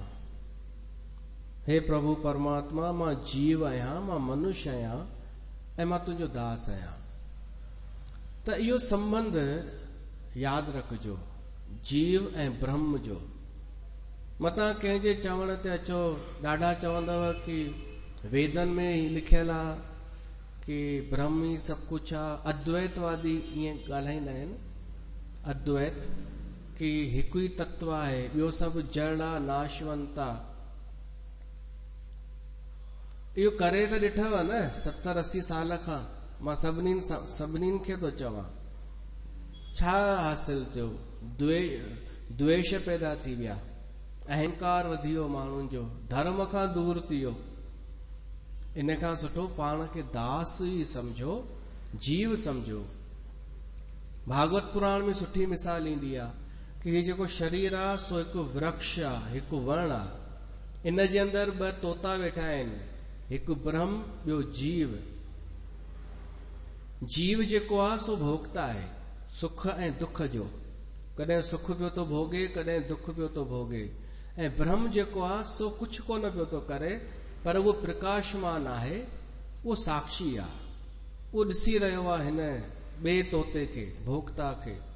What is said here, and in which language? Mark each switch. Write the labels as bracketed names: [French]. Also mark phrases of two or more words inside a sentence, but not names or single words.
[Sindhi] हे प्रभु परमात्मा, मां जीव आहियां, मां मनुष्य आहियां ऐं मां तुंहिंजो दास आहियां। त इहो संबंध यादि रखिजो, जीव ऐं ब्रह्म जो। मतां कंहिंजे चवण ते अचो, ॾाढा चवंदव कि वेदन में ही लिखियल आहे कि ब्रह्म ही सभु कुझु आहे। अद्वैतवादी ईअं ॻाल्हाईंदा आहिनि, अद्वैत, कि हिकु ई तत्व आहे, ॿियो सभु जड़ आहे, नाशवंत आहे। इहो करे त ॾिठव न 70-80 साल खां मां सभिनीनि खे थो चवां। छा हासिल थियो? द्वेष पैदा थी विया, अहंकार वधी वियो माण्हुनि जो, धर्म खां दूर थी वियो। इन खां सुठो पाण खे दास ई समझो, जीव समझो। भागवत पुराण में सुठी मिसाल ईंदी आहे कि हीउ जेको शरीर आहे सो हिकु वृक्ष आहे, हिकु वण आहे। इन जे अंदरि 2 तोता वेठा आहिनि, हिकु ब्रह्म, ॿियो जीव। जीव जेको आहे सो भोगता आहे सुख ऐं दुख जो, कॾहिं सुख पियो थो भोगे, कॾहिं दुख पियो थो भोगे। ऐं ब्रह्म जेको आहे सो कुझु कोन पियो थो करे, पर उहो प्रकाशमान आहे, उहो साक्षी आहे, उहो ॾिसी रहियो आहे हिन ॿिए तोते खे, भोक्ता खे।